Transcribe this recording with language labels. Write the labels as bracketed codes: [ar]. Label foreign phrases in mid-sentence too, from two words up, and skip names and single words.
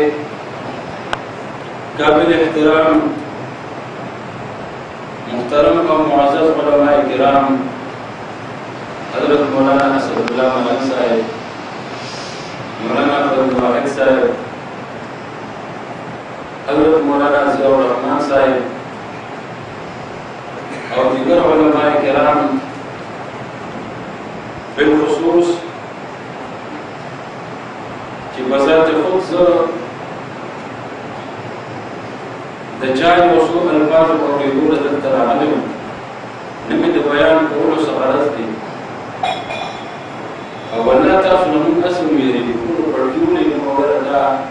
[ur] قابل احترام محترم اور معزز علماء کرام حضرت مولانا اسد اللہ ملک صاحب، مولانا فضل واحد صاحب، حضرت مولانا ضیاء الرحمن صاحب اور دیگر علماء کرام، بالخصوص کہ بذات خود [ps] د چا یو څو الفاظ اورېدلو دلته راغلي وو، نه مې د بیان کولو څه غرض دی او والله تاسو نه موږ هسې ویرېږي ټولو پړکیونې مو وګوره دا